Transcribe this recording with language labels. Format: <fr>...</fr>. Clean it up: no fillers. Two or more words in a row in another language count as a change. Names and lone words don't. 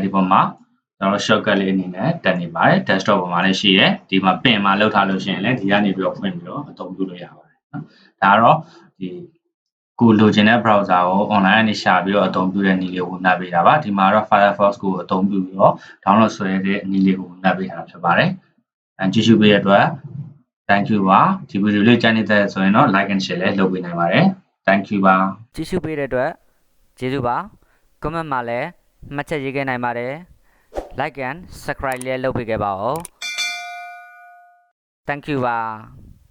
<my>ဒီပေါ်မှာကျွန်တော် shortcut လေးအနေနဲ့တက်နေပါတယ် desktop ပေါ်မှာလည်းရှိတယ်ဒီမှာ pin မှာလောက်ထားလို့ရှိရင်လည်းဒီကနေပြီးတော့ဖွင့်ပြီးတော့အသုံးပြုလို့ရပါတယ်နော်ဒါကတော့ဒီကိုလိုချင်တဲ့ browser ကို online ကနေရှာပြီးတော့အသုံးပြုတဲ့နည်းလေးကိုနှပ်ပေးတာပါဒီမှာတော့ Firefox ကိုအသုံးပြုပြီးတော့ download ဆွဲတဲ့နည်းလေးကိုနှပ်ပေးတာဖြစ်ပါတယ်ကြည့်ရှုပေးတဲ့အတွက်</my> <en>thank you</en> <my>ပါဒီဗီဒီယိုလေးကြိုက်နေတဲ့ဆိုရင်တော့</my> <en>like and share</en> <my>လည်းလုပ်ပေးနိုင်ပါတယ်</my> <en>thank you</en> <my>ပါ ကြည့်ရှုပေးတဲ့အတွက်ကျေးဇူးပါ comment မှာလည်းမှတ်ချက်ရေးခဲ့နိုင်ပါတယ်</my> <en>like and subscribe</en> <my>လေးလုပ်ပေးခဲ့ပါဦး</my> <en>thank you</en> <my>ပါ</my>